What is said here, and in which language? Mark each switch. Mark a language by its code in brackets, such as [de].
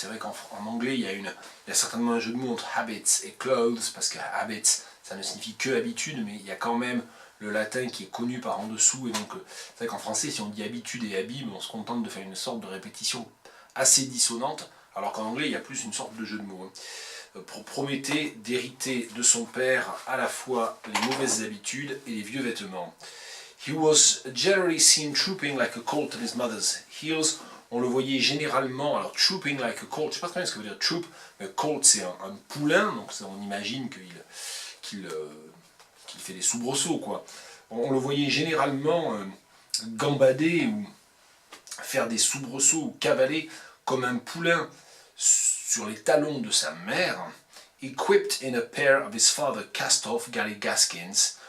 [fr] Et c'est vrai qu'en anglais, il y a certainement un jeu de mots entre habits et clothes, parce que habits, ça ne signifie que habitude, mais il y a quand même le latin qui est connu par en dessous, et donc c'est vrai qu'en français, si on dit habitude et habit, on se contente de faire une sorte de répétition assez dissonante, alors qu'en anglais, il y a plus une sorte de jeu de mots. Promettait d'hériter de son père à la fois les mauvaises habitudes et les vieux vêtements. [en] He was generally seen trooping like a colt at his mother's heels. [fr] On le voyait généralement, alors [en] trooping like a colt, [fr] je ne sais pas très bien ce que veut dire troop, mais colt c'est un poulain, donc ça, on imagine qu'il fait des soubresauts, quoi. On le voyait généralement gambader ou faire des soubresauts ou cavaler comme un poulain sur les talons de sa mère, [en] equipped in a pair of his father cast-off galligaskins.